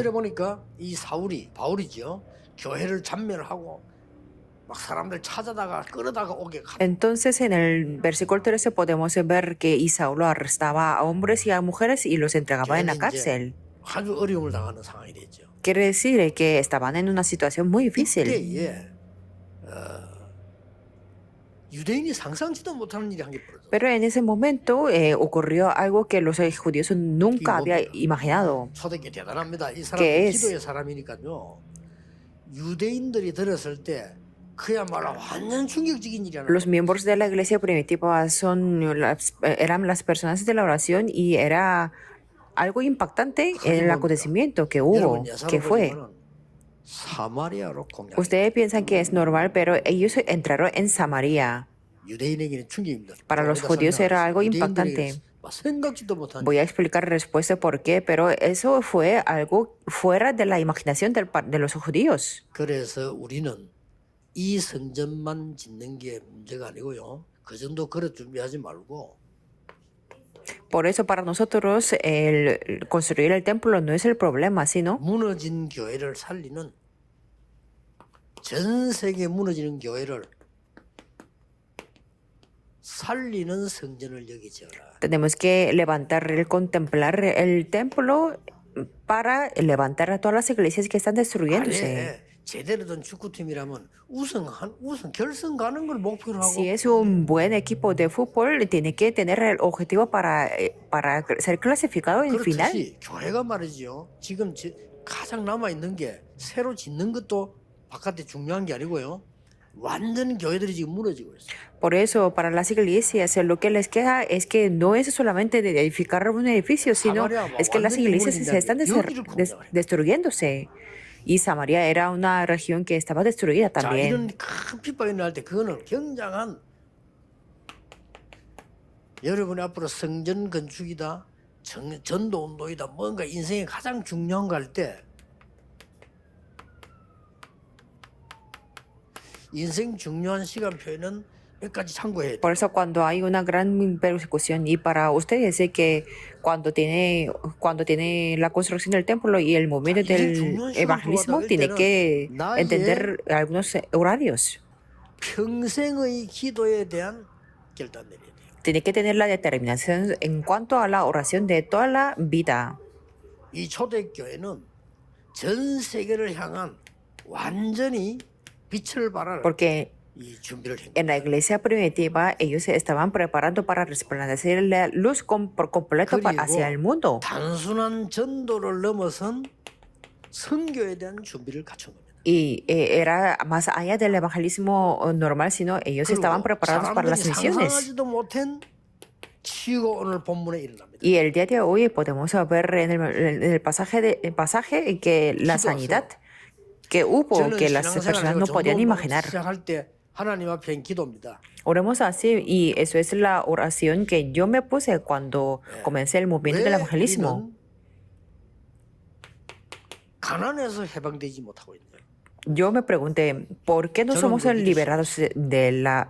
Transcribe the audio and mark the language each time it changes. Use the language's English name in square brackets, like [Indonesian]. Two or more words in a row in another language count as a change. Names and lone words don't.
[Korean] 3절에 보니까 이 바울이죠. 교회를 잔멸하고 막 사람들 찾아다가 끌어다가 오게. [Spanish] Entonces en el versículo 13 podemos ver que Saulo arrestaba a hombres y a mujeres y los entregaba en la cárcel. [Korean] 아주 어려움을 당하는 상황이 됐죠. [Spanish] Quiere decir que estaban en una situación muy difícil. [Korean] 이때에 유대인이 상상치도 못하는 일이 한 게 벌어졌어요. [Spanish] Pero en ese momento ocurrió algo que los judíos nunca habían imaginado. [Korean] 초대교회 대단합니다. 이 사람 [Spanish] ¿Qué es? [Korean] 기도의 사람이니까요. 유대인들이 들었을 때 그야말로 완전 충격적인 일이라는 [Spanish] Los miembros de la iglesia primitiva eran las personas de la oración y era algo impactante en el acontecimiento que hubo, que fue. [Korean] 사마리아로 공략. [Spanish] Ustedes piensan que es normal, pero ellos entraron en Samaria. [Korean] 유대인에게는 충격입니다. [Spanish] Para los judíos era algo impactante. [Korean] 생각지도 못한. [Spanish] Voy a explicar la respuesta por qué, pero eso fue algo fuera de la imaginación de los judíos. [Korean] 그래서 우리는 이 성전만 짓는 게 문제가 아니고요. 그 정도 그릇 준비하지 말고. [Spanish] Por eso para nosotros el construir el templo no es el problema, sino [Korean] 무너진 교회를 살리는 전 세계 무너지는 교회를 살리는 성전을 여기 지어라. [Spanish] tenemos que contemplar el templo para levantar a todas las iglesias que están destruyéndose. [Korean] 제대로 된 축구팀이라면 결승 가는 걸 목표로 하고. [Spanish] Si es un buen equipo de fútbol, tiene que tener el objetivo para ser clasificado en final. [Korean] 그렇듯이 교회가 말이죠. 지금 가장 남아 있는 게 새로 짓는 것도 바깥에 중요한 게 아니고요. 완전 교회들이 지금 무너지고 있어요. [Spanish] Por eso, para las iglesias, lo que les queda es que no es solamente de edificar un edificio, sino es que las iglesias se están destruyéndose. Y Samaria era una región que estaba destruida [Korean] 자, [Spanish] también. [Korean] 이런 큰 핍박이 날 때 그거는 굉장한 여러분 앞으로 성전 건축이다, 전도 운동이다, 뭔가 인생에 가장 중요한 거 할 때 인생 중요한 시간표에는 여기까지 참고해야 돼요. [Spanish] Por eso cuando hay una gran persecución y para usted decir que cuando tiene la construcción del templo y el movimiento [Korean] 인생 [Spanish] del [Korean] 중요한 시간 [Spanish] evangelismo, [Korean] 들어가다 [Spanish] tiene [Korean] 때는 [Spanish] que [Korean] 나의 [Spanish] entender algunos horarios. [Korean] 평생의 기도에 대한 결단 내려야 돼요. [Spanish] Tiene que tener la determinación en cuanto a la oración de toda la vida. [Korean] 이 초대교회는 전 세계를 향한 완전히 빛을 발할 [Spanish] Porque [Korean] 이 준비를 한 [Spanish] en la iglesia primitiva ellos se estaban preparando para resplandecer la luz por completo hacia el mundo. [Korean] 단순한 전도를 넘어선 선교에 대한 준비를 갖춘 겁니다. [Spanish] Y era más allá del evangelismo normal, sino ellos estaban preparados para las misiones. [Korean] 상상하지도 못한 치유가 오늘 본문에 일어납니다. [Spanish] Y el día de hoy podemos ver en el pasaje que la sanidad que hubo, que las personas no podían imaginar. [Korean] 시작할 때 하나님 앞에 한 기도입니다. [Spanish] Oremos así, y eso es la oración que yo me puse cuando comencé el movimiento del [Korean] 왜 [Spanish] evangelismo. [Korean] 우리는 가난에서 해방되지 못하고 있냐? [Spanish] Yo me pregunté, ¿por qué no somos liberados de la